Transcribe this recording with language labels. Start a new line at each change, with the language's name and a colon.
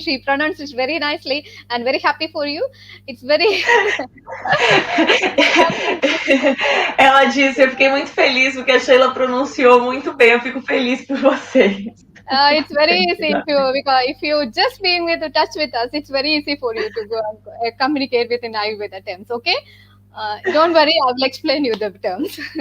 English: She pronounced it very nicely and very happy for you. It's very...
Portuguese: Ela disse, eu fiquei muito feliz porque a Sheila pronunciou muito bem. Eu fico feliz por vocês.
English: It's very easy if you just being with touch with us, it's very easy for you to go and communicate with in Ayurveda terms, okay? Don't worry, I will explain you the terms.